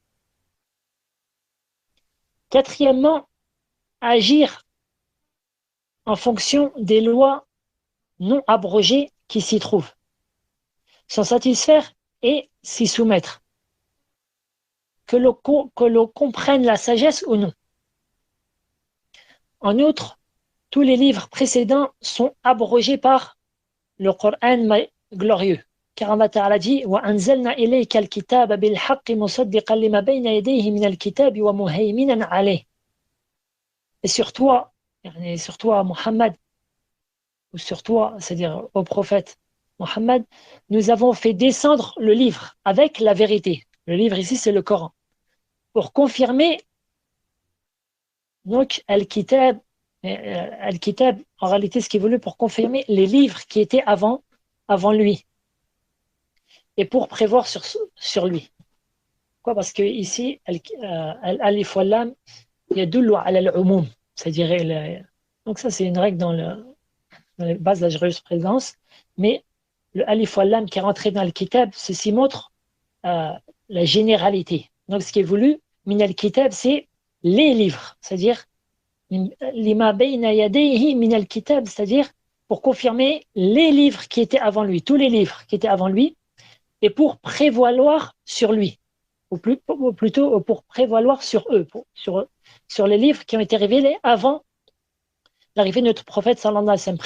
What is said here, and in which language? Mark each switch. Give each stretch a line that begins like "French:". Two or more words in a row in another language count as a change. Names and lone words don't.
French: Quatrièmement, agir en fonction des lois non abrogées qui s'y trouvent, s'en satisfaire et s'y soumettre, que l'on comprenne la sagesse ou non. En outre, tous les livres précédents sont abrogés par le Coran glorieux, car Allah Ta'ala dit
Arabic: وَأَنزَلْنَا إِلَيْكَ الْكِتَابَ بِالْحَقِّ مُصَدِّقًا لِمَا بَيْنَ يَدَيْهِ مِنَ الْكِتَابِ وَمُهَيْمِنًا عَلَيْهِ.
French: Et sur toi, Muhammad, ou sur toi, c'est-à-dire au prophète Muhammad, nous avons fait descendre le livre avec la vérité. Le livre ici, c'est le Coran. Pour confirmer, donc, Al-Kitab, en réalité, ce qui est voulu pour confirmer les livres qui étaient avant lui. Et pour prévoir sur lui. Pourquoi? Parce que ici,
Arabic: الألف واللام يدل على العموم.
French: C'est-à-dire, donc ça, c'est une règle dans les bases de la jurisprudence. Mais le
Arabic: ألف واللام
French: qui est rentré dans le Kitab, ceci montre la généralité. Donc, ce qui est voulu,
Arabic: من الكتاب,
French: c'est les livres. C'est-à-dire,
Arabic: لما بين يديه من الكتاب,
French: c'est-à-dire pour confirmer les livres qui étaient avant lui, tous les livres qui étaient avant lui, et pour prévaloir sur lui, ou plutôt pour prévaloir sur eux, sur les livres qui ont été révélés avant l'arrivée de notre prophète
Arabic: صلى الله عليه وسلم.